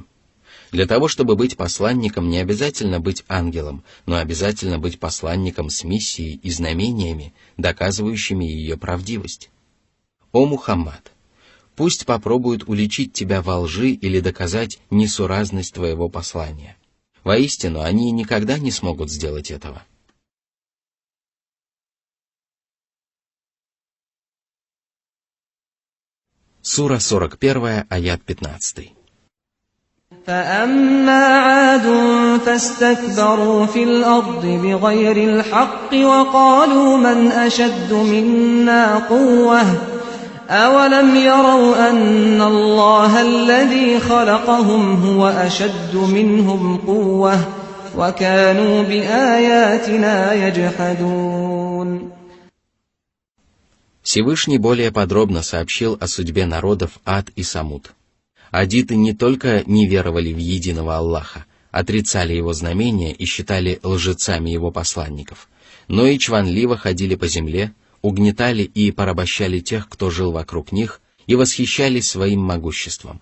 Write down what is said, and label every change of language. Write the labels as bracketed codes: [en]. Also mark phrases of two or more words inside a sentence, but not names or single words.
[ru] Для того, чтобы быть посланником, не обязательно быть ангелом, но обязательно быть посланником с миссией и знамениями, доказывающими ее правдивость. О Мухаммад! Пусть попробуют уличить тебя во лжи или доказать несуразность твоего послания. Воистину, они никогда не смогут сделать этого. Сура 41, аят 15. [ar] فأما عاد فاستكبروا في الأرض بغير الحق وقالوا من أشد منا قوة أولم يروا أن الله الذي خلقهم هو أشد منهم قوة وكانوا بآياتنا يجحدون. [ru] Всевышний более подробно сообщил о судьбе народов Ад и Самуд. Адиты не только не веровали в единого Аллаха, отрицали его знамения и считали лжецами его посланников, но и чванливо ходили по земле, угнетали и порабощали тех, кто жил вокруг них, и восхищались своим могуществом.